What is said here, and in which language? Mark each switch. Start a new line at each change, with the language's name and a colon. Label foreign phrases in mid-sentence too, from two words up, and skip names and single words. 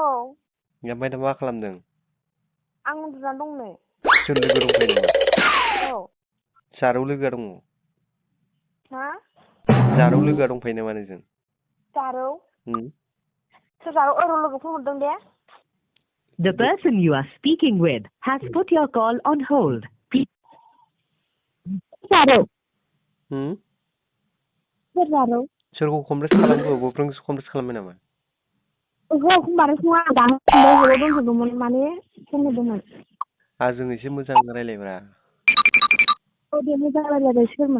Bodo: ओमफ्राय दा मा खालामदों? आं उन्दुनानै दं नै। सोर लोगो दंफायो नामा? औ जारौ लोगोआ दङ? मा? जारौ लोगोआ दंफायो नामा नोंजों? जारौ? सोर जारौ? औ र' लोगो फन हरदों दे।
English: The person you are speaking with has put your call on hold.
Bodo: जारौ? सोर जारौ? सोरखौ कमप्लेस खालामखो? बयफ्रेन्डखौसो कमप्लेस खालामबाय नामा? ओहो कमप्लेस नङा आं दानो हराव दोनथ'दोंमोन माने फन हरदोंमोन। आंजों एसे मोजां रायलायब्रा। औ दे मोजां रायलायलाय सोरमोन?